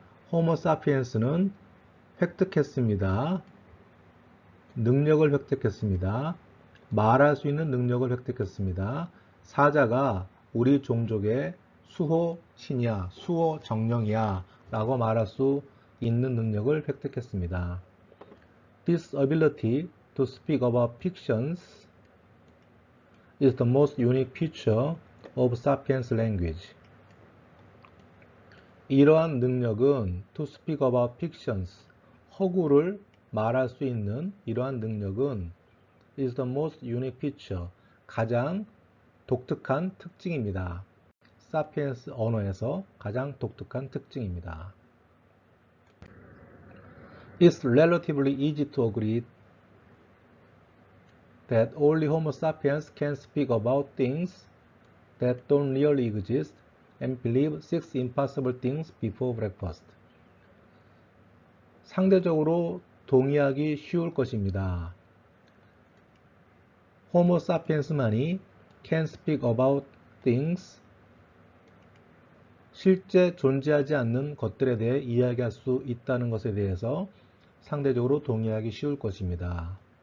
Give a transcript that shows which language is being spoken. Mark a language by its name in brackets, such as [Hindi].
[Korean] 호모 사피엔스는 획득했습니다. 능력을 획득했습니다. 말할 수 있는 능력을 획득했습니다. 사자가 우리 종족의 수호 신이야, 수호 정령이야 라고 말할 수 있는 능력을 획득했습니다. [English] This ability to speak about fictions is the most unique feature of sapiens language. [Korean] 이러한 능력은 [English] to speak about fictions, [Korean] 허구를 말할 수 있는 이러한 능력은 [English] is the most unique feature, [Korean] 가장 독특한 특징입니다. 사피엔스 언어에서 가장 독특한 특징입니다. [English] It's relatively easy to agree that only Homo sapiens can speak about things that don't really exist and believe 6 impossible things before breakfast. [Korean] 상대적으로 동의하기 쉬울 것입니다. 호모 사피엔스만이 [English] can speak about things, [Korean] 실제 존재하지 않는 것들에 대해 이야기할 수 있다는 것에 대해서 상대적으로 동의하기 쉬울 것입니다.